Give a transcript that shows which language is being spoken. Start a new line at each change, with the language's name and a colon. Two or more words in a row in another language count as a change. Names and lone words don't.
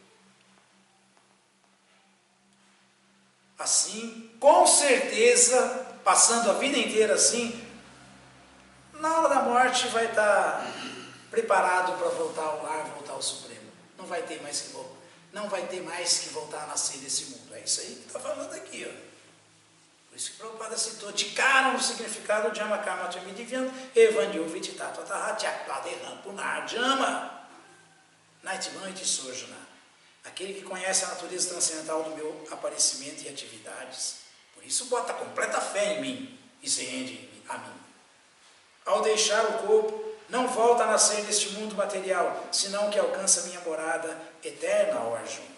Portuguese: Assim, com certeza, passando a vida inteira assim, na hora da morte vai estar preparado para voltar ao lar, voltar ao Supremo. Não vai ter mais que voltar a nascer nesse mundo. É isso aí que está falando aqui, ó. Por isso que Prabhupada citou de cara no significado de Amakama Chamidivyam, Evanyo Vititatvataha Tyakpadeham Punar Jama Naitiman e Tisojana. Aquele que conhece a natureza transcendental do meu aparecimento e atividades. Por isso bota completa fé em mim e se rende a mim. Ao deixar o corpo, não volta a nascer neste mundo material, senão que alcança minha morada eterna, ó Arjuna.